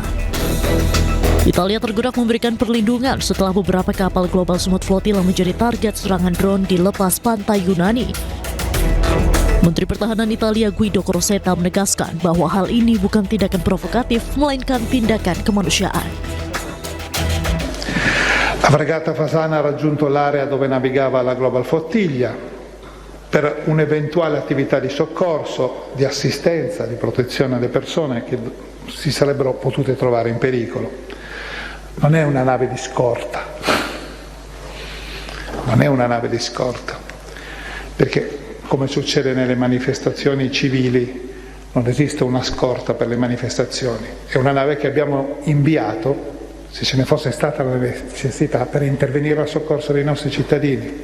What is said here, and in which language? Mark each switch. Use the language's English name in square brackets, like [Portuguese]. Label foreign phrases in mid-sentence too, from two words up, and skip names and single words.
[Indonesian] Italia tergerak memberikan perlindungan setelah beberapa kapal Global Summit Flotilla menjadi target serangan drone di lepas pantai Yunani. Menteri Pertahanan Italia Guido Crocetta menegaskan bahwa hal ini bukan tindakan provokatif, melainkan tindakan kemanusiaan. [Italian] La fregata Fasana ha raggiunto l'area dove navigava la Global Flotilla per un'eventuale attività di soccorso, di assistenza, di protezione alle persone che si sarebbero potute trovare in pericolo. Non è una nave di scorta, perché come succede nelle manifestazioni civili non esiste una scorta per le manifestazioni, è una nave che abbiamo inviato, se ce ne fosse stata la necessità, per intervenire al soccorso dei nostri cittadini.